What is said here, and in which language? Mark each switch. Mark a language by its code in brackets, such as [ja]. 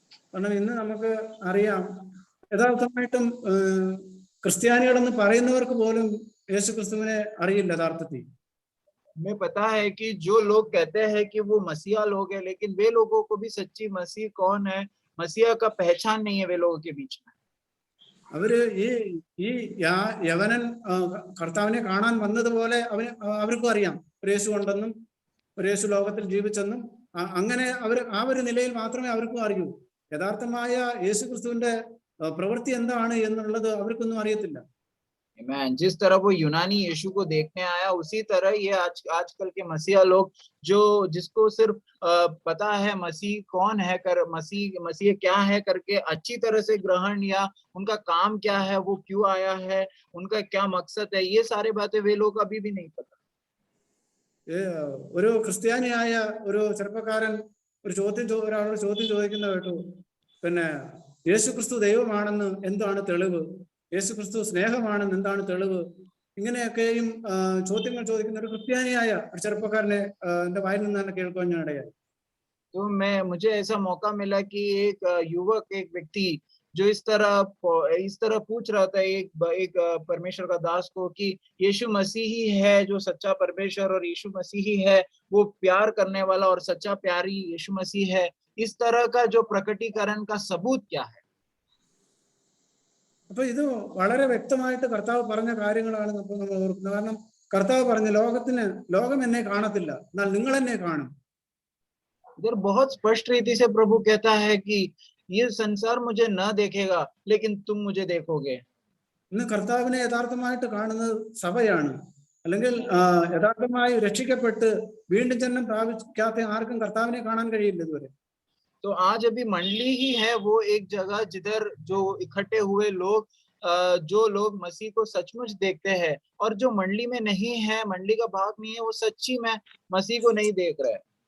[ml] കാരണം ഇന്ന് നമുക്ക് അറിയാം, യഥാർത്ഥമായിട്ടും ക്രിസ്ത്യാനികളെന്ന് പറയുന്നവർക്ക് പോലും യേശു ക്രിസ്തുവിനെ അറിയില്ല യഥാർത്ഥത്തിൽ. [hi] हमें पता है कि जो लोग कहते हैं कि वो मसीहा लोग हैं, लेकिन वे लोगों को भी सच्ची मसीह कौन है, मसीहा का पहचान नहीं है वे लोगों के बीच में. [ml] അവര് ഈ യവനൻ കർത്താവിനെ കാണാൻ വന്നതുപോലെ അവർക്കും അറിയാം ഒരു യേശു ഉണ്ടെന്നും ഒരു യേശു ലോകത്തിൽ ജീവിച്ചെന്നും. അങ്ങനെ ആ ഒരു നിലയിൽ മാത്രമേ അവർക്കും അറിയൂ. യഥാർത്ഥമായ യേശു ക്രിസ്തുവിന്റെ പ്രവൃത്തി എന്താണ് എന്നുള്ളത് അവർക്കൊന്നും അറിയത്തില്ല. [hi] जिस तरह वो यूनानी यीशु को देखने आया, उसी तरह ये आजकल के मसीहा लोग जिसको सिर्फ पता है मसीह कौन है, मसीह क्या है करके अच्छी तरह से ग्रहण या उनका काम क्या है, वो क्यों आया है, उनका क्या मकसद है, ये सारे बातें वे लोग अभी भी नहीं पता. [ml] ഒരു ക്രിസ്ത്യാനിയായ ഒരു ചെറുപ്പക്കാരൻ ഒരാളോട് ചോദ്യം ചോദിക്കുന്ന കേട്ടു, പിന്നെ യേശു ക്രിസ്തു ദൈവമാണെന്ന് എന്താണ് തെളിവ്? യേശു ക്രിസ്തു സ്നേഹമാണെന്ന് എന്താണ് തെളിവ്? ഇങ്ങനെയൊക്കെയും ചോദ്യങ്ങൾ ചോദിക്കുന്ന ഒരു ക്രിസ്ത്യാനിയായ ഒരു ചെറുപ്പക്കാരനെ എന്റെ വായിൽ നിന്ന് തന്നെ കേൾക്കുവാൻ ഞാൻ ഇടയായി. [hi] तो मुझे ऐसा मौका मिला कि एक युवक, एक व्यक्ति जो इस तरह पूछ रहा था एक परमेश्वर का दास को कि यीशु मसीह ही है जो सच्चा परमेश्वर और यीशु मसीह ही है वो प्यार करने वाला और सच्चा प्यारी यीशु मसीह है, इस तरह का जो प्रकटीकरण का सबूत क्या है? [ml] അപ്പൊ ഇത് വളരെ വ്യക്തമായിട്ട് കർത്താവ് പറഞ്ഞ കാര്യങ്ങളാണ് നമ്മൾ ഓർക്കുന്നത്. കാരണം കർത്താവ് പറഞ്ഞ ലോകം എന്നെ കാണത്തില്ല, എന്നാൽ നിങ്ങൾ എന്നെ കാണും. [hi] इधर बहुत स्पष्ट रीति से प्रभु कहता है कि ये संसार मुझे न देखेगा लेकिन तुम मुझे देखोगे. [ml] ഇന്ന് കർത്താവിനെ യഥാർത്ഥമായിട്ട് കാണുന്നത് സഭയാണ്. അല്ലെങ്കിൽ യഥാർത്ഥമായി രക്ഷിക്കപ്പെട്ട് വീണ്ടും ജന്മം പ്രാപിക്കാത്ത ആർക്കും കർത്താവിനെ കാണാൻ കഴിയില്ല ഇതുവരെ. [hi] तो आज अभी मंडली ही है वो एक जगह जिधर जो इकट्ठे हुए लोग जो लोग मसीह को सचमुच देखते हैं, और जो मंडली में नहीं है, मंडली का भाग नहीं है, वो सच्ची में मसीह को नहीं देख रहे.